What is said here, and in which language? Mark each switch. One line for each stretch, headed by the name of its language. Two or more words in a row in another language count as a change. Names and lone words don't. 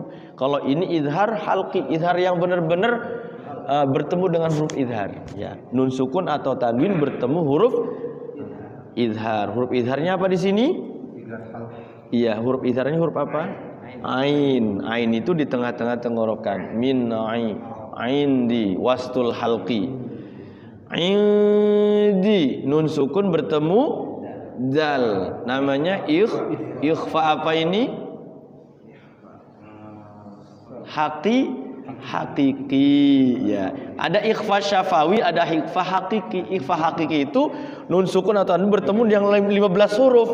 Indonesian: Kalau ini izhar halqi, izhar yang benar-benar bertemu dengan huruf izhar ya. Nun sukun atau tanwin bertemu huruf izhar. Huruf izharnya apa di sini? Iya, huruf izharnya huruf apa? Ain. Ain itu di tengah-tengah tenggorokan.
Arabic: من عند وسط الحلق.
Indonesian: Indi nun sukun bertemu dal. Namanya ikhfa apa ini? Hakiki ya. Ada ikhfa syafawi, ada ikhfa hakiki. Ikhfa hakiki itu nun sukun atau nun bertemu yang 15 huruf.